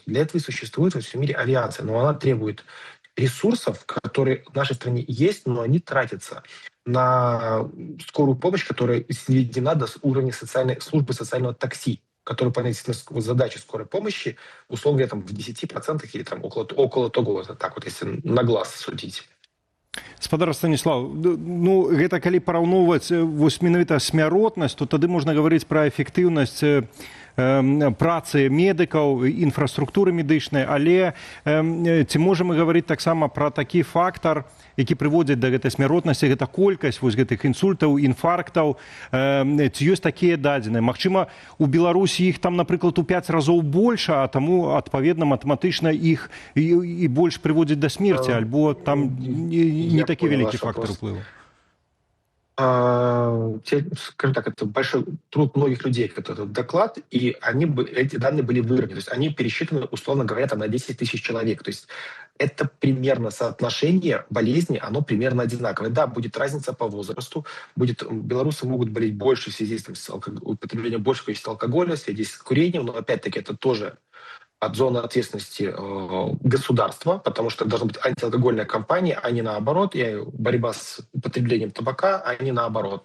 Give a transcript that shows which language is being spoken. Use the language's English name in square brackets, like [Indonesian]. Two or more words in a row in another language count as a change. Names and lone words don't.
[Russian] Для этого и существует во всем мире авиация, но она требует ресурсов, которые в нашей стране есть, но они тратятся на скорую помощь, которая сведена до уровня службы социального такси, которая выполняет задачи скорой помощи, условно говоря, там, в 10% или там, около того, так вот, если на глаз судить. [Belarusian] Спадар Станіслав, ну гэта калі параўноўваць вось менавіта смяротнасць, то тады можна гаварыць пра эфектыўнасць працы медыкаў, інфраструктуры медычнай, але ці можам мы гаварыць таксама пра такі фактар, які прыводзіць да гэтай смяротнасці, гэта колькасць вось гэтых інсультаў, інфарктаў, ці ёсць такія дадзеныя? Магчыма, у Беларусі іх там, напрыклад, у 5 разоў больш, а таму адпаведна матэматычна іх і больш прыводзіць да смерці, альбо там не такі вялікі фактор уплыву? [Russian] Скажем так, это большой труд многих людей, этот доклад, и эти данные были выровнены. То есть они пересчитаны, условно говоря, там, на 10 тысяч человек. То есть это примерно соотношение болезни, оно примерно одинаковое. Да, будет разница по возрасту, белорусы могут болеть больше в связи с употреблением большего количества алкоголя, в связи с курением, но опять-таки это тоже от зоны ответственности государства, потому что должна быть антиалкогольная кампания, а не наоборот, и борьба с употреблением табака, а не наоборот.